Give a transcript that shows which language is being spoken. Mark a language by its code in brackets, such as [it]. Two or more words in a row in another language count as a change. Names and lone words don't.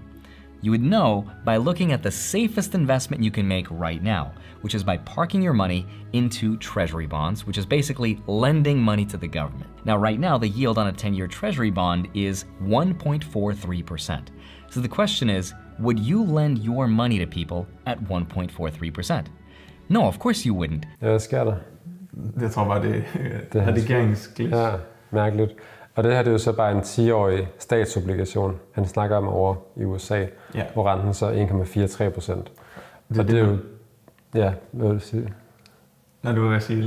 [en] You would know by looking at the safest investment you can make right now, which is by parking your money into treasury bonds, which is basically lending money to the government. Now, right now, the yield on a 10-year treasury bond is 1.43%. So the question is, would you lend your money to people at 1.43%? No, of course you wouldn't. [da] Ja, hvad sker der? Jeg tror bare, det er redigeringsglitch. Ja, mærkeligt. Og det her det er jo så bare en 10-årig statsobligation, han snakker om over i USA, ja. Hvor renten så er 1,43%. Og det er jo... Ja, hvad vil du sige? Når du vil sige lidt.